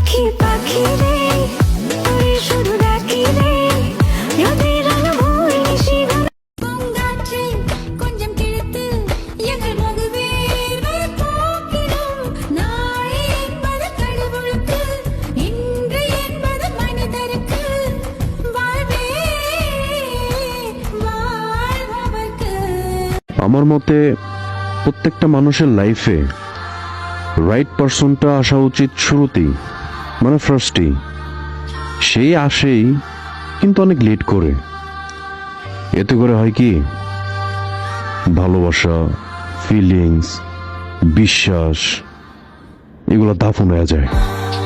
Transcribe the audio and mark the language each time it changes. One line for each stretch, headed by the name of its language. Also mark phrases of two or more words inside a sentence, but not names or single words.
Bangla: পাখি রে তোরে শুধু ডাকি রে রাতের আলো ভোর নিশি
Tamil: பூங்காற்றே கொஞ்சம் கிழித்து எங்கள் மகுவேர் போக்கிடும் நாளை என்பது கடவுளுக்கு இன்று என்பது மனிதருக்கு வாழ்வே வாழ்பவர்க்கு
Bangla: আমার মতে প্রত্যেকটা মানুষের লাইফে
English: right person
Bangla: আসা উচিত শুরুতেই, মানে ফার্স্টেই। সেই আসেই কিন্তু অনেক লেট করে। এতে করে হয় কি, ভালোবাসা, ফিলিংস, বিশ্বাস এগুলো দাফন হয়ে যায়।